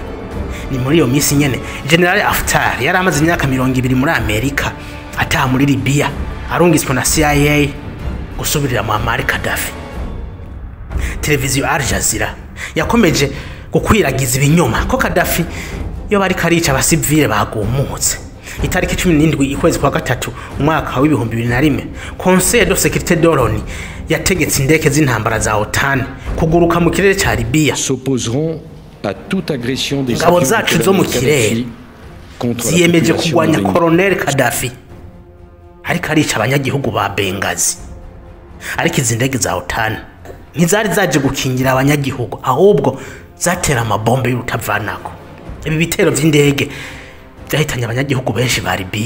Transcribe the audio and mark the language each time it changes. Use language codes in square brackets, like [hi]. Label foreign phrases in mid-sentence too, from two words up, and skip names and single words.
[rn] Ni muri iyo minsi nyene General Haftar yari amaze imyaka 20 muri Amerika ataha muri Libya arungiswe na CIA gusubirira Muammar Gaddafi. Televiziyo Al Jazeera yakomeje gukwiragiza ibinyoma ko Gaddafi yo bari karica abasivile bagumutse. Itariki 17 ikwezi kwa gatatu umwaka wa 2001 Conseil de Sécurité de l'ONU yategetse indeke z'intambara za OTAN kuguruka mu kirere ca Libya. [fr] S'opposeront à toute agression des [rn] ngabo zacu zo mu kirere ziyemeje kugwanya Colonel Gaddafi ariko arica abanyagihugu ba Benghazi. Ariko izi ndege za OTAN ntizari zaje gukingira abanyagihugu, ahubwo zatera amabombe y'urutavanako. Ibi bitero vy'indege byahitanye abanyagihugu benshi ba Libya.